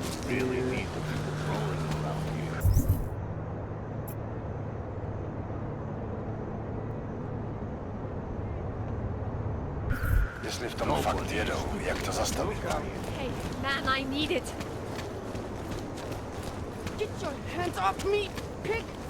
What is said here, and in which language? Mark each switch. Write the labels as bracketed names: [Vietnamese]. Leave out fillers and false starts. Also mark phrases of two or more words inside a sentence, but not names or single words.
[English] really need the people rolling around here. [Czech] Jestli v tom fakt jedou, jak to zastavit? [English] Hey, man, I need it. Get your hands off me, pig!